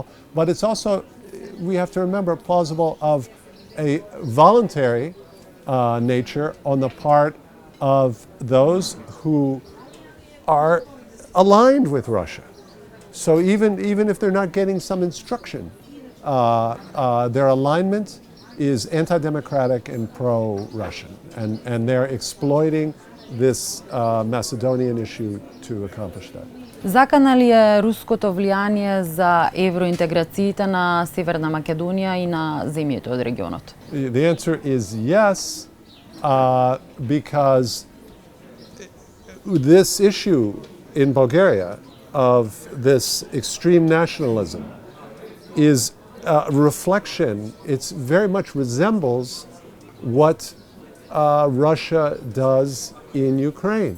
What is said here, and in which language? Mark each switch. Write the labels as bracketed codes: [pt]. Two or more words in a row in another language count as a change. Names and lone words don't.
[en] But it's also, we have to remember, plausible of a voluntary nature on the part of those who are aligned with Russia. So even if they're not getting some instruction, their alignment is anti-democratic and pro-Russian. And they're exploiting this Macedonian issue to accomplish that. [mk] Закана ли е руското влијание за евроинтеграциите на Северна Македонија и на земјите од регионот? [en] The answer is yes, because this issue in Bulgaria of this extreme nationalism is a reflection, it very much resembles what Russia does in Ukraine.